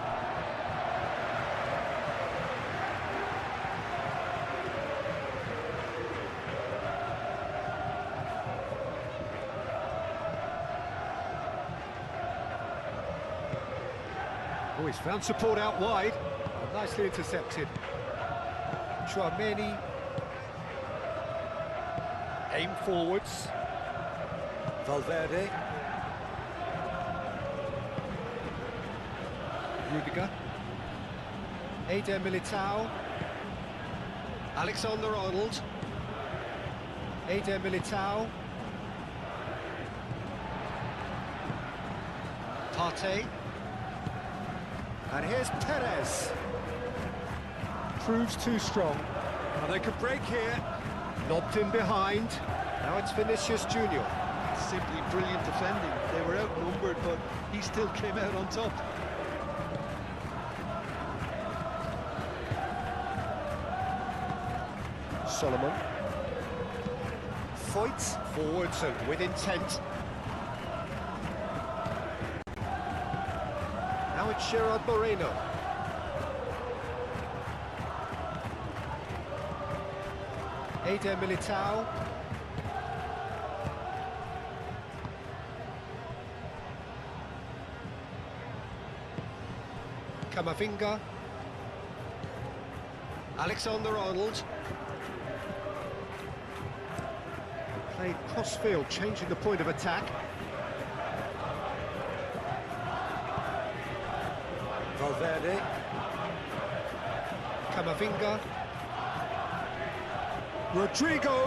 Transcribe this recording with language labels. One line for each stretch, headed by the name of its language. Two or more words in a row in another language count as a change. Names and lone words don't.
English: Oh, he's found support out wide. Oh, nicely intercepted. Chouameni. Aim forwards. Valverde. Rudiger. Eder Militao. Alexander-Arnold. Eder Militao. Partey. And here's Perez. Proves too strong. Now they could break here. Lobbed in behind. Now it's Vinicius Junior. Simply brilliant defending. They were outnumbered, but he still came out on top. Solomon. Fights forwards and with intent. Now it's Gerard Moreno. Eder Militao. Camavinga. Alexander-Arnold. Played cross-field, changing the point of attack. Valverde. Camavinga. Rodrigo.